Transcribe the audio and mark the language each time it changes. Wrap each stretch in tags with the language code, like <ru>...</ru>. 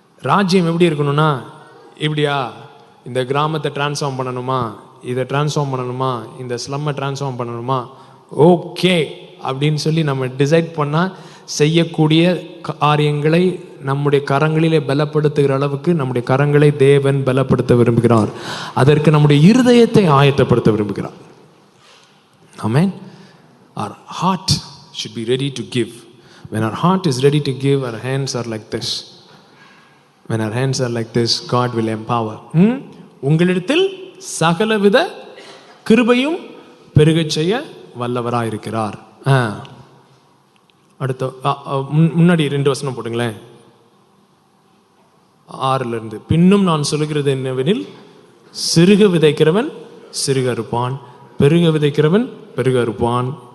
<ta>ராஜ்யம் எப்படி இருக்கணும்னா, இப்படியா இந்த கிராமத்தை டிரான்ஸ்ஃபார்ம் பண்ணணுமா, இதை டிரான்ஸ்ஃபார்ம் பண்ணணுமா, இந்த ஸ்லம்மை டிரான்ஸ்ஃபார்ம் பண்ணணுமா, ஓகே அப்படின்னு சொல்லி நம்ம டிசைட் பண்ணால் செய்யக்கூடிய காரியங்களை நம்முடைய கரங்களிலே பலப்படுத்துகிற அளவுக்கு நம்முடைய கரங்களை தேவன் பலப்படுத்த விரும்புகிறார். அதற்கு நம்முடைய இருதயத்தை ஆயத்தப்படுத்த விரும்புகிறார். ஆமென்.</ta> <en>Our heart should be ready to give. When our heart is ready to give, our hands are like this. When our hands are like this, God will empower.</en> <ta>உங்களிடத்தில் சகலவித கிருபையும் பெருகச் செய்ய வல்லவராயிருக்கிறார். அடுத்த முன்னாடி 2 வசனம் போட்டுங்களேன். 6 பின்னும் நான் சொல்லுகிறது என்னவெனில், சிறுக விதைக்கிறவன் சிறுக அறுப்பான், பெருக விதைக்கிறவன் பெருக அறுப்பான்.</ta>